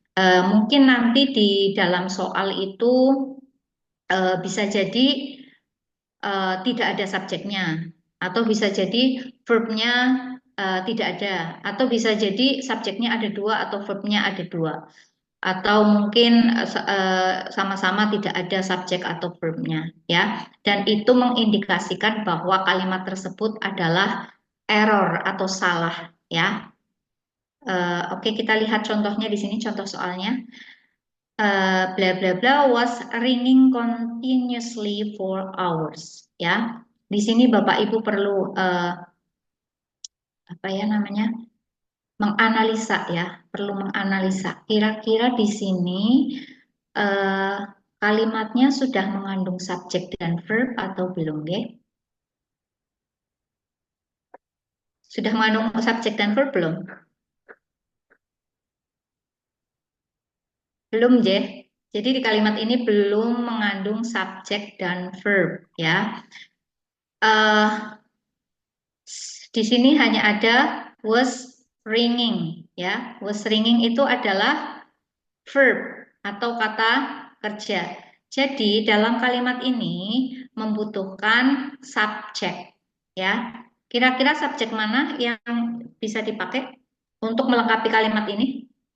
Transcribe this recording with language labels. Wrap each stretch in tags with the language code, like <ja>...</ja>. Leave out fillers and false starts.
<id>Mungkin nanti di dalam soal itu bisa jadi tidak ada subjeknya, atau bisa jadi verbnya tidak ada, atau bisa jadi subjeknya ada 2 atau verbnya ada 2, atau mungkin sama-sama tidak ada subjek atau verbnya ya. Dan itu mengindikasikan bahwa kalimat tersebut adalah error atau salah ya. Oke, kita lihat contohnya di sini, contoh soalnya.</id> <en>Bla bla bla was ringing continuously for hours ya.</en> <id>Di sini Bapak Ibu perlu apa ya namanya, menganalisa ya, perlu menganalisa kira-kira di sini eh, kalimatnya sudah mengandung subjek dan verb atau belum, ya? Sudah mengandung subjek dan verb belum? Belum, Je. Jadi di kalimat ini belum mengandung subjek dan verb ya. Di sini hanya ada was ringing, ya. Was ringing itu adalah verb atau kata kerja. Jadi dalam kalimat ini membutuhkan subjek, ya. Kira-kira subjek mana yang bisa dipakai untuk melengkapi kalimat ini?</id>